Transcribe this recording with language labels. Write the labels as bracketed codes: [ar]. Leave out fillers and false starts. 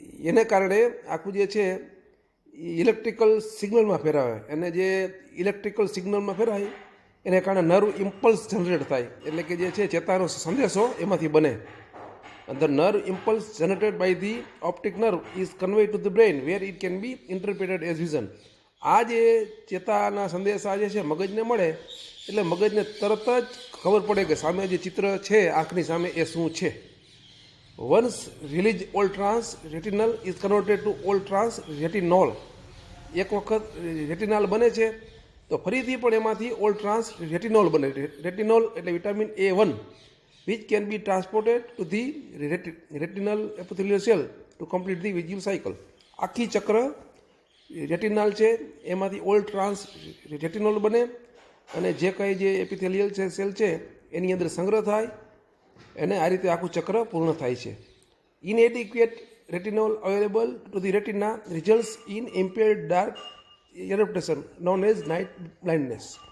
[gu] એને કારણે આખું જે છે ઇલેક્ટ્રિકલ સિગ્નલમાં ફેરવાય અને જે ઇલેક્ટ્રિકલ સિગ્નલમાં ફેરાય એને કારણે નર્વ ઇમ્પલ્સ જનરેટ થાય, એટલે કે જે છે ચેતાનો સંદેશો એમાંથી બને. [en] The nerve impulse generated by the optic nerve is conveyed to the brain where it can be interpreted as vision. [gu] આ જે ચેતાના સંદેશા જે છે મગજને મળે એટલે મગજને તરત જ ખબર પડે કે સામે જે ચિત્ર છે આંખની સામે એ શું છે. [en] Once released all trans retinal is converted to all trans retinol. [gu] એક વખત રેટિનાલ બને છે તો ફરીથી પણ એમાંથી ઓલ ટ્રાન્સ રેટિનોલ બને. રેટિનોલ એટલે vitamin A1 [en] which can be transported to the retinal epithelial cell to complete the visual cycle. [gu] આખી ચક્ર રેટિનલ છે એમાંથી ઓલ ટ્રાન્સ રેટિનોલ બને અને જે કંઈ જે એપિથેલિયલ સેલ છે એની અંદર સંગ્રહ થાય અને આ રીતે આખું ચક્ર પૂર્ણ થાય છે. [en] Inadequate retinol available to the retina results in impaired dark adaptation known as night blindness.